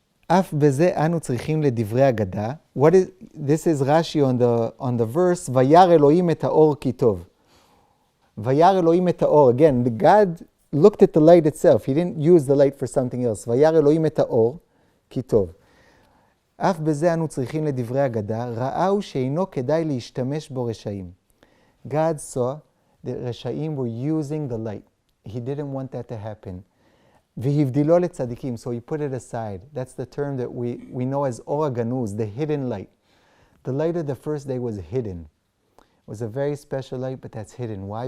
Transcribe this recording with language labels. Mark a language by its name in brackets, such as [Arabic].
[Hebrew] Af beze anu tzrichim ledivre agada. [English] This is Rashi on the verse, [Hebrew] Vayar Elohim et haor ki tov. Vayar Elohim et haor. [English] Again, the God looked at the light itself. He didn't use the light for something else. [Hebrew] Vayar Elohim et haor ki tov. אף בזה אנו צריכים לדברי אגדה, ראו שאינו כדאי להשתמש בו רשעים. [English] God saw that רשעים were using the light. He didn't want that to happen. [Hebrew] והבדילו לצדיקים, [English] so he put it aside. That's the term that we know as אור הגנוז, the hidden light. The light of the first day was hidden. It was a very special light, but that's hidden. Why?